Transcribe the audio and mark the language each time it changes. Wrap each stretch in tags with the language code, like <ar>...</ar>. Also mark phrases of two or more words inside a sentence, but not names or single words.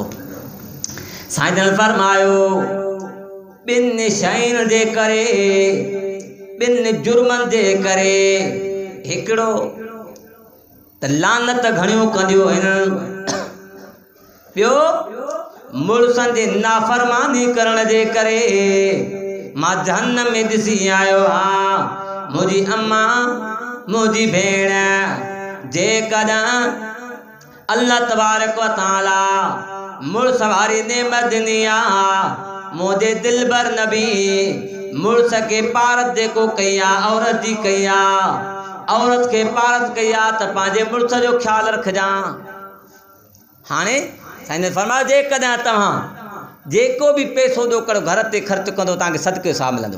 <sd>साईं जन फरमायो ॿिनि शयुनि जे करे ॿिनि जुर्मनि जे करे हिकिड़ो त लानत घणियूं कंदियूं आहिनि ॿियो मुड़ुसनि जी नाफ़रमानी करण जे करे मां जहन्नम में ॾिसी आयो आहियां। मुंहिंजी अम्मा मुंहिंजी भेण जेकॾहिं</sd> <ar>الله تبارك و تعالى</ar> <sd>मुड़ुस वारी नेमत ॾिनी आहे मुंहिंजे दिलबर नबी मुड़ुस खे पारत जेको कई आहे औरत जी कई आहे औरत खे पारत कई आहे त पंहिंजे मुड़ुस जो ख़्यालु रखजांइ। हाणे साईं ने फरमायो जेकॾहिं तव्हां जेको बि पैसो ॾो करो घर ते ख़र्च कंदो तव्हांखे सदके सां मिलंदो।</sd>